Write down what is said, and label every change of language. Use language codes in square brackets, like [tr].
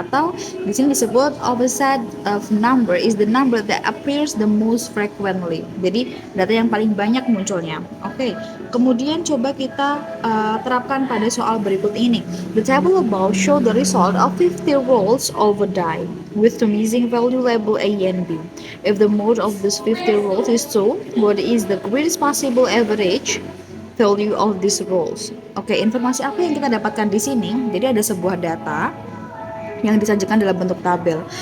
[id] Atau di sini disebut [en] of a set of number is the number that appears the most frequently. [id] Jadi data yang paling banyak munculnya. Oke. Kemudian coba kita terapkan pada soal berikut ini. [en] The table above show the result of 50 rolls of a die with the missing value label A and B. If the mode of this 50 rolls is 2, what is the greatest possible average value of these rolls? [id] Oke, informasi apa yang kita dapatkan di sini? Jadi ada sebuah data yang disajikan dalam bentuk tabel.